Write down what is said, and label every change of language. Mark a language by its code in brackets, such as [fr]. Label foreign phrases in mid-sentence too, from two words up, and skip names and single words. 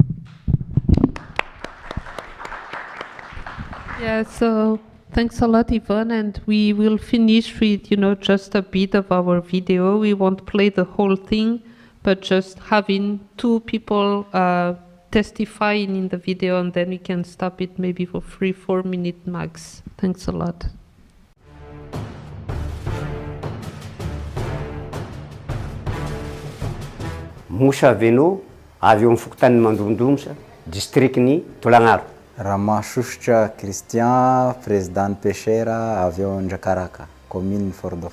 [en] Yeah, so thanks a lot, Yvonne, and we will finish with, just a bit of our video. We won't play the whole thing, but just having 2 people testifying in the video, and then we can stop it maybe for 3-4 minutes max. Thanks a lot. [mg] Mosa avy anao avy eo amin'ny fokontany mandondomosa districtny Tolagnaro. Ramasosotra Christian, [fr] président pêcheur [mg] avy eo Andrakaraka, commune Fort-Dauphin.